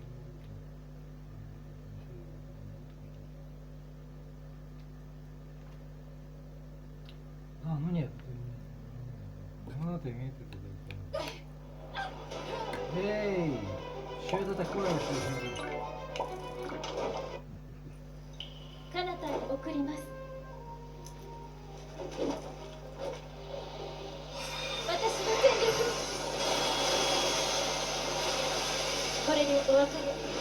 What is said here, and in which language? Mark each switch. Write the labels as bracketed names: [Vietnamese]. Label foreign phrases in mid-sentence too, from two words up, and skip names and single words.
[Russian] А, ну нет. Ну это имеет в виду. Эй! Что это такое? [Japanese] 彼方へ送ります。私の全力。これでお別れ。